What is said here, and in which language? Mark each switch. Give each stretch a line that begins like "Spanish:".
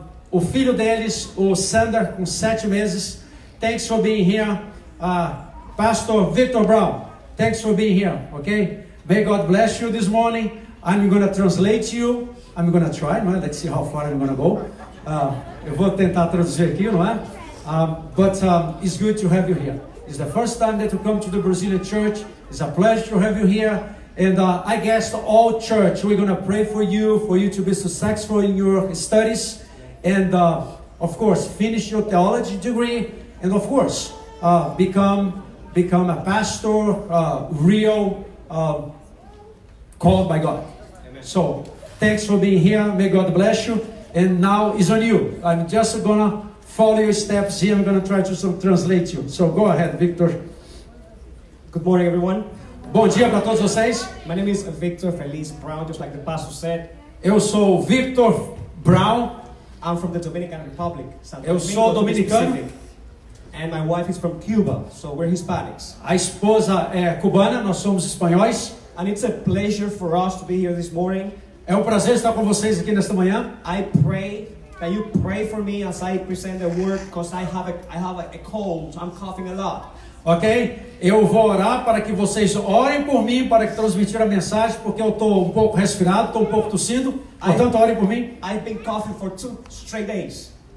Portuguese: O filho deles, o Sander, com 7 meses.
English: Thanks for being here. Pastor Victor Brown, thanks for being here, okay? May God bless you this morning. I'm going to translate you. I'm going to try,
Portuguese: não é?
English: Let's see how far I'm going to go.
Portuguese: Eu vou tentar traduzir aqui, não é?
English: But it's good to have you here. It's the first time that you come to the Brazilian church. It's a pleasure to have you here. And I guess all church, we're going to pray for you to be successful in your studies. And of course, finish your theology degree. And of course, become a pastor, real, called by God. Amen. So, thanks for being here. May God bless you. And now it's on you. I'm just gonna follow your steps here. I'm gonna try to translate you. So go ahead, Victor. Good morning, everyone.
Portuguese: Bom dia para todos vocês.
English: My name is Victor Feliz Brown, just like the pastor said.
Portuguese: Eu sou Victor Brown.
English: I'm from the Dominican Republic.
Portuguese: Eu sou dominicano.
English: And my wife is from Cuba, so we're Hispanics.
Portuguese: A esposa é cubana, nós somos espanhóis.
English: And it's a pleasure for us to be here this morning.
Portuguese: É um prazer estar com vocês aqui nesta manhã.
English: I pray that you pray for me as I present the word, because I have a cold. I'm coughing a lot. Ok?
Portuguese: Eu vou orar para que vocês orem por mim, para que transmitir a mensagem, porque eu estou um pouco resfriado, estou um pouco tossindo. Portanto, orem por mim.
English: I've been coughing for 2 straight days.